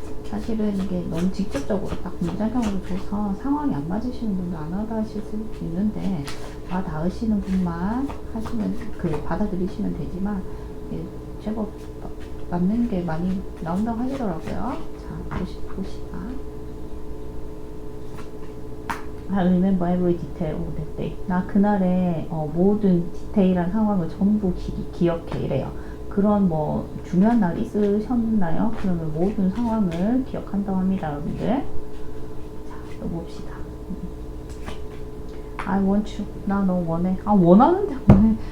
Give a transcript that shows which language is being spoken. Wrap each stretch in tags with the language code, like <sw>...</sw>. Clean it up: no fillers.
<ko>사실은 이게 너무 직접적으로 딱 문작용으로 줘서 상황이 안 맞으시는 분도 안 하다 하실 수 있는데, 와 닿으시는 분만 하시면, 받아들이시면 되지만, 제법 맞는 게 많이 나온다고 하시더라고요. 자, 보시다.</ko> <en>I remember every detail of that day.</en> <ko>나 그날의 모든 디테일한 상황을 전부 기억해 이래요. 그런 뭐 중요한 날 있으셨나요? 그러면 모든 상황을 기억한다고 합니다, 여러분들. 자, 또 봅시다.</ko> <en>I want you.</en> <ko>나 너 원해. 아, 원하는데 원해.</ko>